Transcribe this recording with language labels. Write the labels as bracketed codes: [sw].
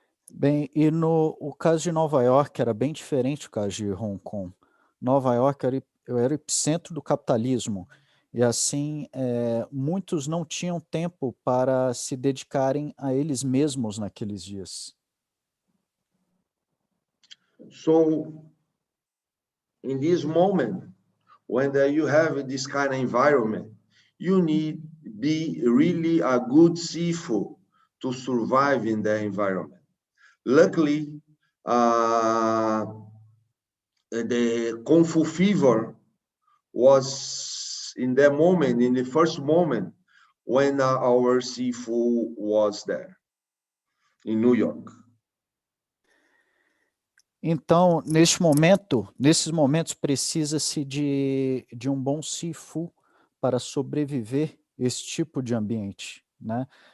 [pt] Bem, e o caso de Nova York era bem diferente do caso de Hong Kong. Nova York era o epicentro do capitalismo, e assim muitos não tinham tempo para se dedicarem a eles mesmos naqueles dias. [en] So in this moment, when you have this kind of environment, you need be really a good seafood to survive in the environment. Luckily, the Kung Fu fever was in that moment, in the first moment, when our seafood was there in New York. [pt] Então, nesses momentos, precisa-se de um bom Sifu para sobreviver esse tipo de ambiente, né?